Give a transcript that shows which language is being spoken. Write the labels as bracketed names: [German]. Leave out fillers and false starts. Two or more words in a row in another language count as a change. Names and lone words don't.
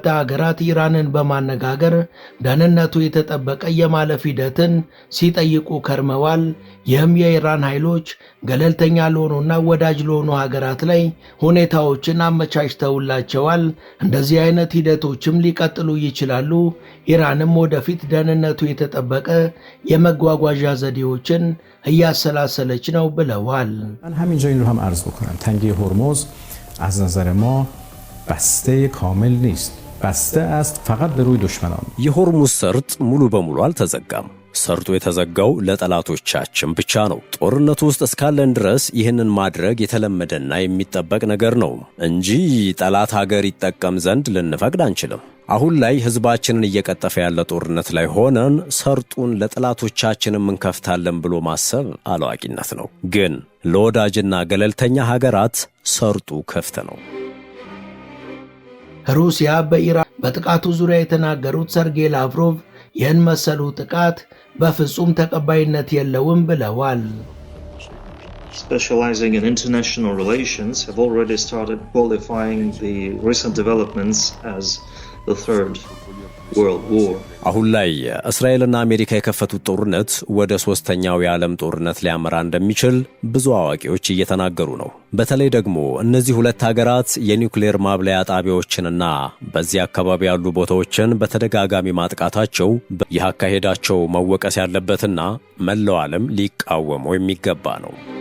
[Amharic] ሀገራት ኢራንን በማነጋገር ደህንነቱ የተጠበቀ የማለፍ ሂደትን ሲጠይቁ ከርመዋል። ይህም የኢራን ኃይሎች ገለልተኛ ለሆኑና ወዳጅ ለሆኑ ሀገራት ላይ ሁኔታዎችን አመቻችተውላቸዋል። እንደዚህ አይነት ሂደቶችም ሊቀጥሉ ይችላሉ። ኢራንም ወደፊት ደህንነቱ የተጠበቀ የመጓጓዣ ዘዴዎችን እያሰላሰለች ነው ብለዋል። [Persian] بسته کامل نیست. بسته است فقط به روی دشمنان. [Amharic] የሆርሙዝ ሰርጥ ሙሉ በሙሉ አልተዘጋም። ሰርጡ የተዘጋው ለጠላቶቻችን ብቻ ነው። ጦርነቱ ውስጥ እስካለን ድረስ ይህንን ማድረግ የተለመደና የሚጠበቅ ነገር ነው እንጂ ጠላት ሀገር ይጠቀም ዘንድ ልንፈቅድ አንችልም። አሁን ላይ ህዝባችንን እየቀጠፈ ያለ ጦርነት ላይ ሆነን ሰርጡን ለጠላቶቻችንም እንከፍታለን ብሎ ማሰብ አላዋቂነት ነው። ግን ለወዳጅና ገለልተኛ ሀገራት ሰርጡ ክፍት ነው። ሩሲያ በኢራን በጥቃቱ ዙሪያ የተናገሩት ሰርጌይ ላቭሮቭ ይህን መሰሉ ጥቃት በፍጹም ተቀባይነት የለውም ብለዋል። [English] Specializing in international relations have already started qualifying the recent developments as the Third World War. [Amharic] አሁን ላይ እስራኤልና አሜሪካ የከፈቱት ጦርነት ወደ ሶስተኛው የዓለም ጦርነት ሊያመራ እንደሚችል ብዙ አዋቂዎች እየተናገሩ ነው። በተለይ ደግሞ እነዚህ ሁለት ሀገራት የኒውክሌር ማብለያ ጣቢያዎችንና በዚህ አካባቢ ያሉ ቦታዎችን በተደጋጋሚ ማጥቃታቸው ይህ አካሄዳቸው መወቀስ ያለበትና መላው ዓለም ሊቃወመው የሚገባ ነው።